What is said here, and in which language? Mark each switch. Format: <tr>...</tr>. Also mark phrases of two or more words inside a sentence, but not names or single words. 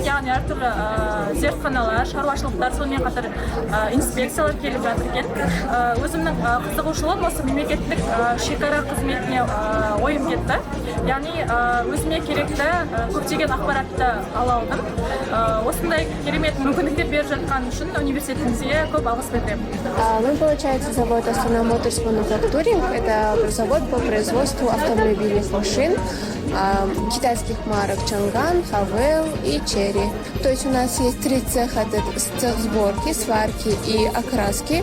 <kk>Яғни әртүрлі зертханалар, шаруашылықтар, сонымен қатар инспекциялар келіп жатыр екен. Өзімнің қызығушылығым осы мемлекеттік шекара қызметіне ойым кетті. Яғни өзіме керекті көптеген ақпаратты ала алдым. Осындай керемет мүмкіндіктер беріп жатқан үшін университетімізге көп алғыс білдіремін.</kk> <ru>Мы, получается, завод Астана Моторс Мануфактуринг. Это завод по производству автомобильных машин, китайских марок Чанган, Хавел и Черри. То есть у нас есть 3 цеха: цех сборки, сварки и окраски.</ru>